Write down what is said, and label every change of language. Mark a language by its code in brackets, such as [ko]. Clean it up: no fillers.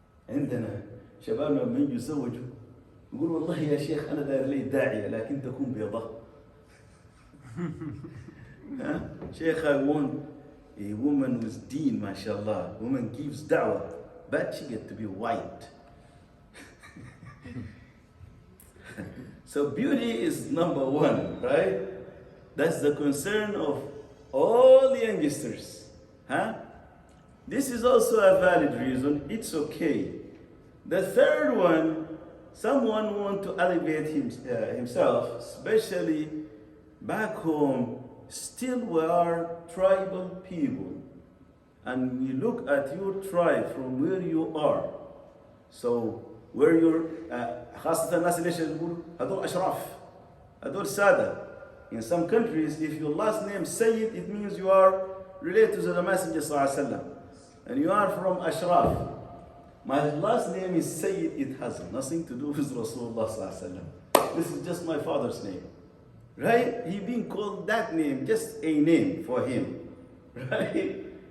[ar] عندنا شبابنا من يزوجوا يقول والله يا شيخ أنا داير لي داعية لكن تكون بيضاء. [en] شيخ, I want a woman with deen, mashallah. Woman gives da'wah, but she get to be white. So beauty is number one, right? That's the concern of all the youngsters. Huh? This is also a valid reason. It's okay. The third one, someone want to elevate himself, especially back home. Still we are tribal people. And we look at your tribe from where you are. So where you're [ar] خاصة الناس اللي يقولوا هذول أشراف هذول سادة. [en] In some countries, if your last name Sayyid, it means you are related to the Messenger sallallahu alaihi wasallam, and you are from Ashraf. My last name is Sayyid. It has nothing to do with Rasulullah sallallahu alaihi wasallam. This is just my father's name, right? He being called that name, just a name for him, right?